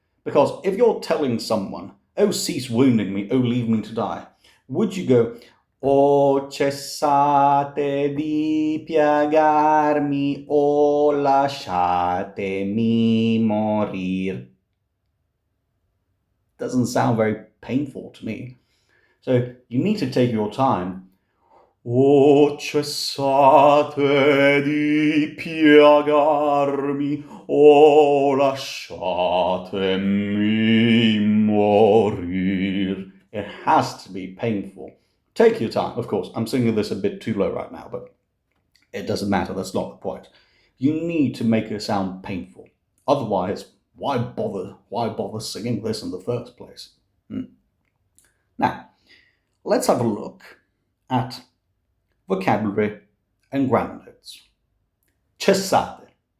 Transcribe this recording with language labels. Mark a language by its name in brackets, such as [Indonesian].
[English] Because if you're telling someone, oh, cease wounding me, oh, leave me to die, would you go, oh, [Italian] cessate di piagarmi, o lasciatemi morir? [English] Doesn't sound very painful to me. So you need to take your time. [Italian] O cessate di piagarmi, o lasciatemi morir. [English] It has to be painful. Take your time. Of course, I'm singing this a bit too low right now, but it doesn't matter. That's not the point. You need to make it sound painful. Otherwise, why bother? Why bother singing this in the first place? Now, let's have a look at vocabulary and grammar notes. Cessate.